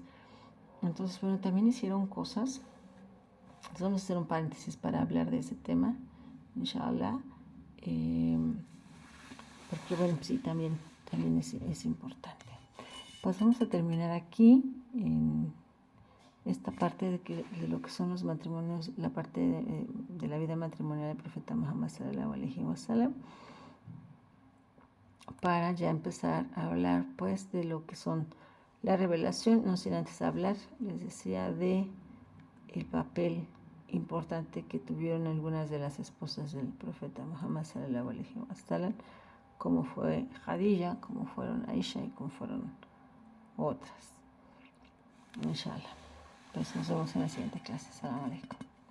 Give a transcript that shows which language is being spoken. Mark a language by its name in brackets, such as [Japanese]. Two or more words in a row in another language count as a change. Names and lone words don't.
[Spanish] Entonces, bueno, también hicieron cosas. Entonces vamos a hacer un paréntesis para hablar de ese tema, inshallah, porque bueno, sí, también es importante. Pues vamos a terminar aquí en esta parte de lo que son los matrimonios, la parte de la vida matrimonial del profeta Muhammad [Arabic] صلى الله عليه وسلم, [Spanish] para ya empezar a hablar pues de lo que son la revelación, no sin antes hablar, les decía, de el papel importante que tuvieron algunas de las esposas del profeta Muhammad [Arabic] صلى الله عليه وسلم, [Spanish] como fue Khadija, como fueron Aisha y como fueron otras. Inshallah. Pues nos vemos en la siguiente clase. [Arabic] السلام عليكم.